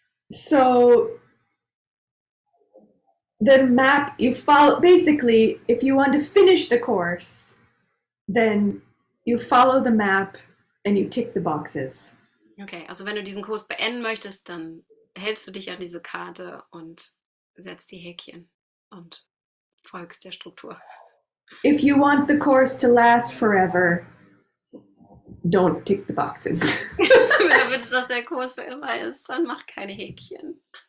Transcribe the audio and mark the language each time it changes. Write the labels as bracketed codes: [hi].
[en] So the map you follow, basically, if you want to finish the course, then you follow the map and you tick the boxes. [de] Okay, also wenn du diesen Kurs beenden möchtest, dann hältst du dich an diese Karte und setzt die Häkchen und folgst der Struktur. [en] If you want the course to last forever, don't tick the boxes. [de] Wenn du willst, dass der Kurs für immer ist, dann mach keine Häkchen.